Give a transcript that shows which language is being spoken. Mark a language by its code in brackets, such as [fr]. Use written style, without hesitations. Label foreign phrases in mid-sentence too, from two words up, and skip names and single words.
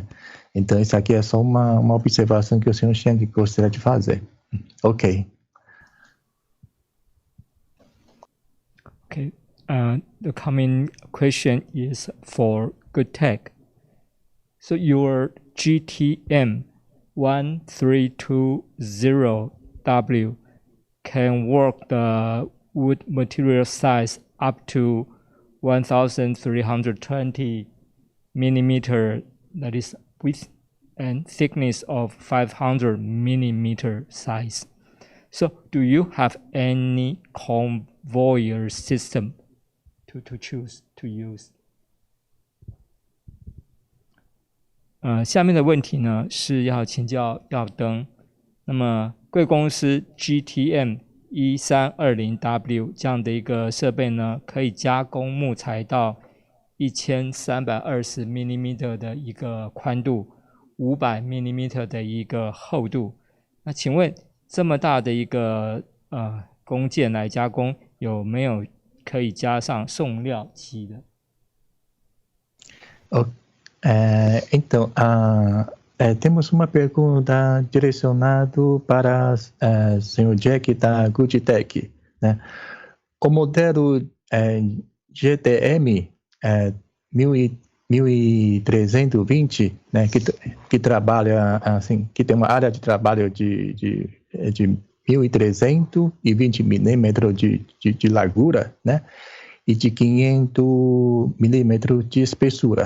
[pt] Então, isso aqui é só uma observação que o senhor Chang gostaria de fazer. Ok. Okay. [en] The coming question is for GOODTEK. So your GTM 1320W can work the wood material size up to 1320 millimeter, that is width, and thickness of 500 millimeter size. So do you have any conveyor system to choose to use? [zh] 下面的问题呢是要请教耀登。那么贵公司 GTM 1320W 这样的一个设备呢，可以加工木材到1320 mm 的一个宽度，500 mm 的一个厚度。那请问这么大的一个工件来加工，有没有可以加上送料机的？ [pt] Então, temos uma pergunta direcionada para o senhor Jacky da GOODTEK, né? O modelo GTM 1320, né, que trabalha assim, que tem uma área de trabalho de 1320 milímetros de largura, né, e de 500 milímetros de espessura.